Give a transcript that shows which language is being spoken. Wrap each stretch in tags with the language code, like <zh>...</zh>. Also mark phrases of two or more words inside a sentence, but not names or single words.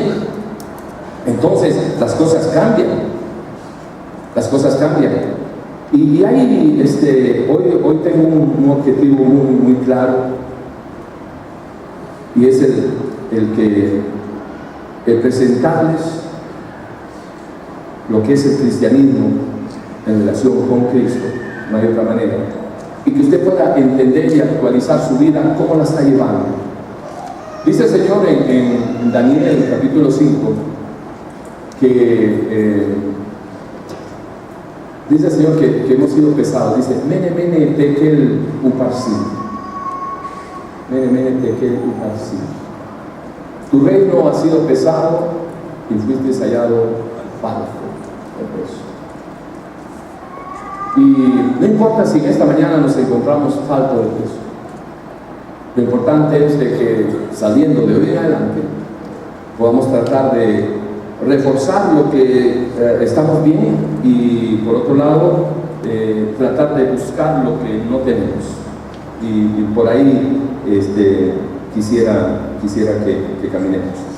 <es>Entonces las cosas cambian, y hay hoy tengo un objetivo muy claro, y es el presentarles lo que es el cristianismo en relación con Cristo, no hay otra manera, y que usted pueda entender y actualizar su vida, cómo la está llevando. Dice el Señor en Daniel capítulo 5 que dice el Señor que hemos sido pesados.</es> <arc>Dice מנא מנא תקל ופרסין, מנא מנא תקל ופרסין.</arc> <es>Tu reino ha sido pesado y fuiste hallado falto de peso. Y no importa si en esta mañana nos encontramos falto de peso, lo importante es de que saliendo de hoy en adelante podamos tratar de reforzar lo que estamos bien, y por otro lado tratar de buscar lo que no tenemos, y por ahí quisiera que caminemos.</es>